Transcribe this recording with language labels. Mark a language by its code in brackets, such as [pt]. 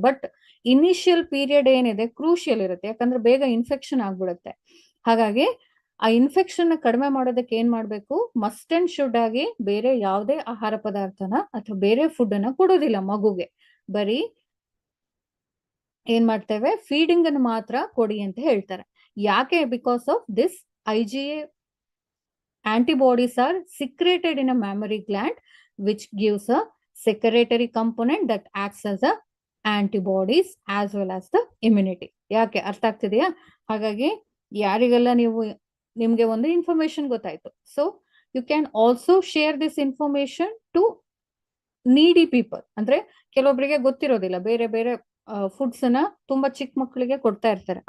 [kn] But initial period ಏನಿದೆ crucial ಇರುತ್ತೆ, ಯಾಕಂದ್ರೆ ಬೇಗ ಇನ್ಫೆಕ್ಷನ್ ಆಗ್ಬಿಡುತ್ತೆ. ಹಾಗಾಗಿ ಆ ಇನ್ಫೆಕ್ಷನ್ ಕಡಿಮೆ ಮಾಡೋದಕ್ಕೆ ಏನ್ ಮಾಡ್ಬೇಕು, ಮಸ್ಟ್ ಅಂಡ್ ಶುಡ್ ಆಗಿ ಬೇರೆ ಯಾವುದೇ ಆಹಾರ ಪದಾರ್ಥನ ಅಥವಾ ಬೇರೆ ಫುಡ್ ಅನ್ನ ಕೊಡೋದಿಲ್ಲ ಮಗುಗೆ. ಬರೀ ಏನ್ ಮಾಡ್ತೇವೆ, ಫೀಡಿಂಗ್ ಅನ್ನು ಮಾತ್ರ ಕೊಡಿ ಅಂತ ಹೇಳ್ತಾರೆ. ಯಾಕೆ? [en] Because of this IgA antibodies are secreted in a mammary gland, which gives a secretory component that acts as a antibodies as well as the immunity. [kn] ಯಾಕೆ? ಅರ್ಥ ಆಗ್ತಿದೆಯಾ? ಹಾಗಾಗಿ ಯಾರಿಗೆಲ್ಲ ನಿಮ್ಗೆ ಒಂದು ಇನ್ಫಾರ್ಮೇಶನ್ ಗೊತ್ತಾಯ್ತು. [en] So you can also share this information to needy people. [kn] ಅಂದ್ರೆ ಕೆಲವೊಬ್ಬರಿಗೆ ಗೊತ್ತಿರೋದಿಲ್ಲ, ಬೇರೆ ಬೇರೆ ಫುಡ್ಸ್ ಅನ್ನ ತುಂಬಾ ಚಿಕ್ಕ ಮಕ್ಕಳಿಗೆ ಕೊಡ್ತಾ ಇರ್ತಾರೆ.